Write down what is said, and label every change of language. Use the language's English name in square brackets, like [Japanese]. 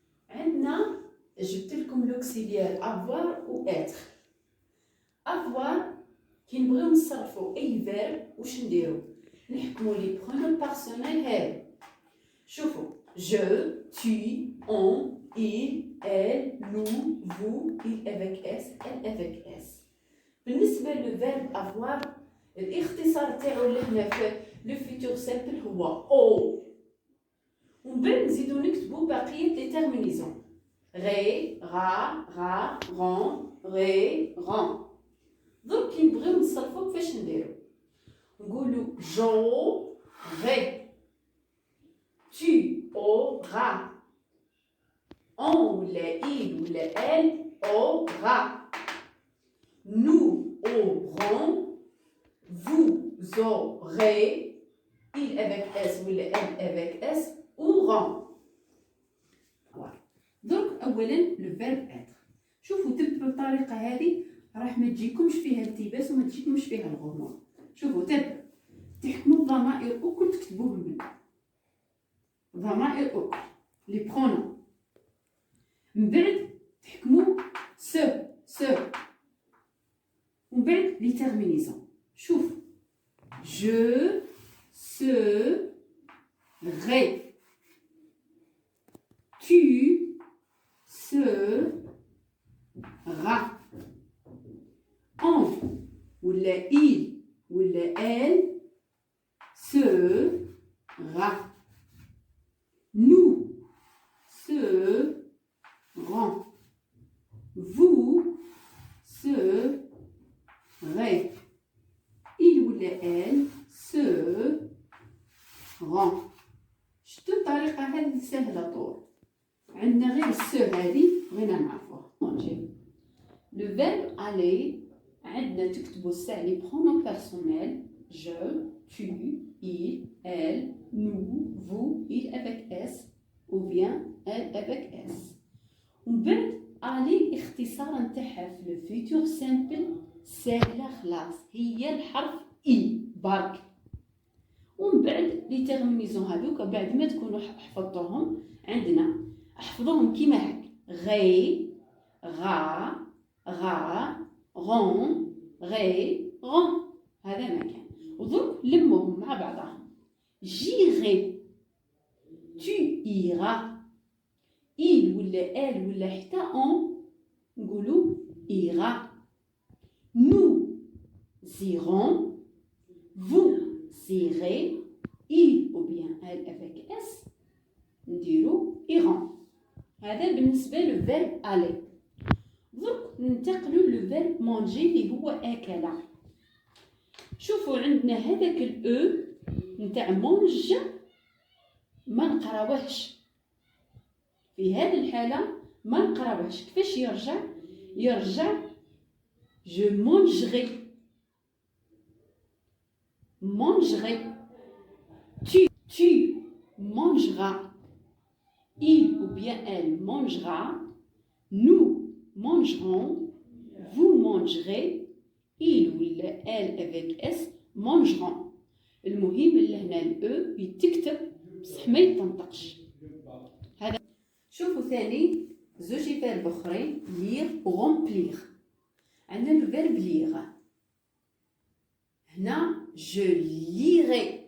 [Arabic] عندنا جبت لكم لوكسيليير avoir و être. avoir كي نبغيو نصرفوا أي فيرب واش نديرو؟ نحكموا لي برونون بارسونيل هادو. [French] شوفوا je, tu, on, il, elle, nous, vous, il avec S, elle avec S. [Arabic] بالنسبة للفيرب avoir الاختصار تاعو اللي هنا في لو فيتور سامبل هو او. ومن بعد نزيدو نكتبو بقية لي تيرمينيزون غي، غا، غا، غون، غي، غون. درك كي نبغيو نصرفو كيفاش نديرو؟ نقولو [French] جو غي، tu auras, on ولا il ولا elle aura, nous aurons, vous aurez, il avec S ولا elle avec S auront. [Arabic] درك اولا لو فيرب être. شوفوا تبدو بالطريقه هذه راح ما تجيكمش فيها التباس وما تجيكمش فيها الغموض. شوفوا تبدو تحكموا الضمائر وكل تكتبوهم من ضمائر أخرى لي برونون. من بعد تحكموا سو ومن بعد لي تيرمينيزون. [French] شوف je serai, tu seras, on ولا il ولا elle sera, nous serons, vous serez, il ولا elle seront. [Arabic] شتو الطريقة هذه سهلة طول. عندنا غير السو هذه بغينا نعرفوها. نجيب لو فيرب aller. عندنا تكتبوا سا لي برونون بيرسونيل [French] je, tu, il, elle, nous, vous, il avec S ou bien elle avec S. [Arabic] ومن بعد aller اختصار نتاعها في لو فيتور سامبل سهلة خلاص، هي الحرف إي برك. ومن بعد لي تيرمينيزون هذوك بعد ما تكونوا حفظتوهم عندنا احفظوهم كيما هاك غي، غا، غا، غون، غي، غون. هذا ما كان. ودرك لموهم مع بعضهم. [French] j'irai, tu iras, il ولا elle ولا حتى on نقولوا ira, nous irons, vous irez, il ou bien elle avec S نديروا iront. [Arabic] هذا بالنسبة للفيرب aller. درك ننتقلوا للفيرب manger اللي هو أكل. شوفوا عندنا هذاك الأو نتاع مونج ما نقراوهش. في هذه الحالة ما نقراوهش. كيفاش يرجع [French] je mangerai, tu mangeras, il ou bien elle mangera, nous mangerons, vous mangerez, il ou elle avec S mangeront. [Arabic] المهم اللي هنا الأو يتكتب بصح ما يتنطقش. هذا شوفوا ثاني زوجي فيرب اخرين لير و غومبليغ. عندنا الفيرب ليغ هنا [French] je lirai.